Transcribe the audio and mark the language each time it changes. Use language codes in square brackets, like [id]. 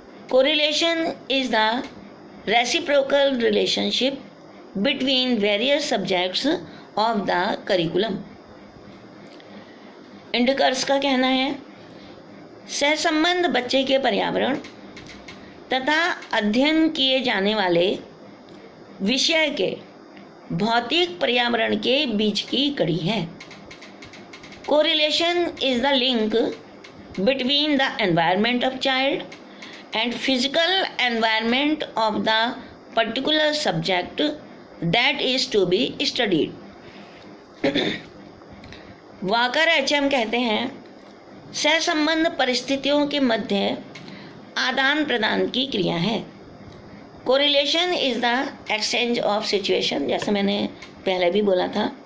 [en] Correlation is the reciprocal relationship between various subjects of the curriculum. [hi] इंडिकर्स का कहना है, सहसंबंध बच्चे के पर्यावरण तथा अध्ययन किए जाने वाले विषय के भौतिक पर्यावरण के बीच की कड़ी है। [en] Correlation is the link between the environment of child and physical environment of the particular subject that is to be studied. [hi] Walker HM कहते हैं, सहसंबंध परिस्थितियों के मध्य आदान प्रदान की क्रिया है। [en] correlation is the exchange of situation, [hi] जैसे मैंने पहले भी बोला था।